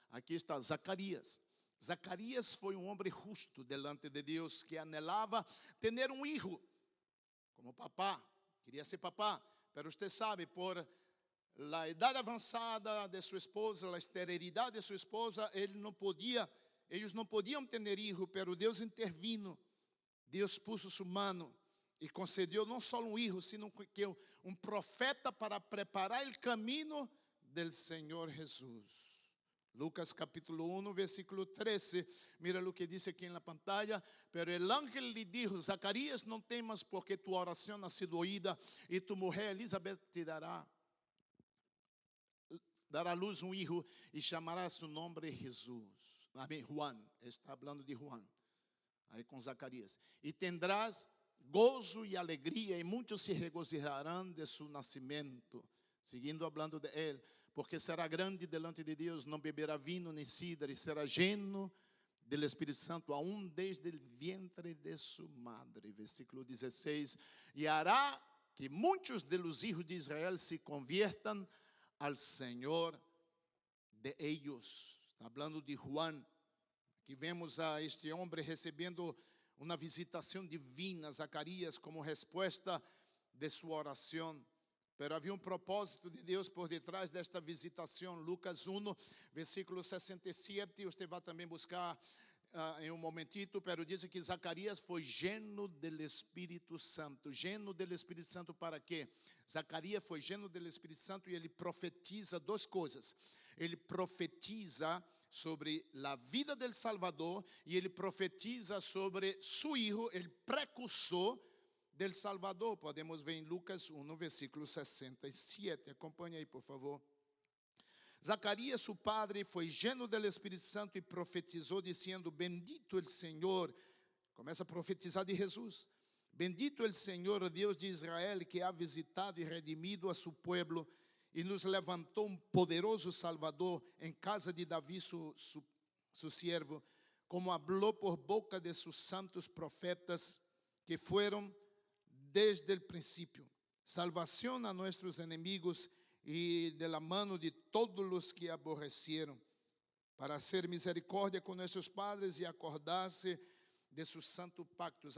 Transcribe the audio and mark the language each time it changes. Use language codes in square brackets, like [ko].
[pt] Aqui está Zacarias. Zacarias foi um homem justo delante de Deus, que anelava ter um filho, como papá, queria ser papá, mas você sabe, por la idade avançada de sua esposa, a esterilidade de sua esposa, eles não podiam ter filho, mas Deus intervino, Deus puso sua mão e concedeu não só um filho, sino que um profeta para preparar o caminho do Senhor Jesus. Lucas capítulo 1, versículo 13, mira o que diz aqui na pantalla. [es] Pero el ángel le dijo: Zacarías, no temas, porque tu oración ha sido oída, y tu mujer Elizabeth te dará a luz um hijo, e chamará su nombre Jesús. Amém, Juan, está hablando de Juan, [pt] aí com Zacarias. E tendrás gozo e alegria, e muitos se regocijarão de su nascimento. [es] Seguindo hablando de él, porque será grande delante de Deus, não beberá vinho nem cidra, e será lleno del Espírito Santo, aún desde el vientre de su madre. [pt] Versículo 16. [es] E hará que muitos de los hijos de Israel se conviertan al Senhor de ellos. Está hablando de Juan. [pt] Aqui vemos a este homem recebendo uma visitação divina, Zacarias, como resposta de sua oração. Pero havia propósito de Deus por detrás desta visitação. Lucas 1, versículo 67. Você vai também buscar em momentito. Pero diz que Zacarias foi [es] lleno del Espírito Santo. [pt] Lleno del Espírito Santo para quê? Zacarias foi lleno del Espírito Santo e ele profetiza duas coisas. Ele profetiza sobre a vida del Salvador e ele profetiza sobre su hijo, o precursor del Salvador. Podemos ver em Lucas 1, versículo 67. Acompanhe aí, por favor. Zacarias, su padre, foi lleno del Espírito Santo e profetizou, dizendo: Bendito el Senhor. Começa a profetizar de Jesus. [es] Bendito el Senhor, Deus de Israel, que ha visitado e redimido a su pueblo e nos levantou um poderoso Salvador em casa de Davi, su siervo, como habló por boca de sus santos profetas que foram desde el principio, salvación a nuestros enemigos y de la mano de todos los que aborrecieron, para hacer misericordia con nuestros padres y acordarse de su santo pacto.